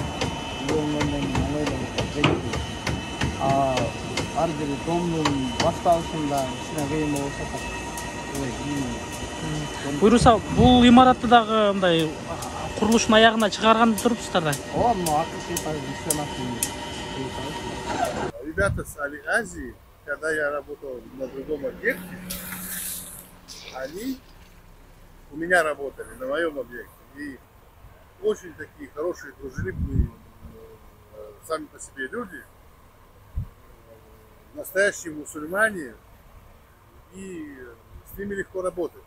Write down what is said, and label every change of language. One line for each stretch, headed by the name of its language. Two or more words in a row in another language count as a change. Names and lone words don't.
Kyrgyz: Ар бир домдун башталышында кичине кыйын болсо буйруса бул имаратты дагы мындай курулуштун аягына чыгарган турупсуздар да? Ооба, мына акыркы
Russian: Ребята с Азии, когда я работал на другом объекте, они у меня работали на моем объекте. И очень такие хорошие, дружелюбные сами по себе люди, настоящие мусульмане, и с ними легко работать.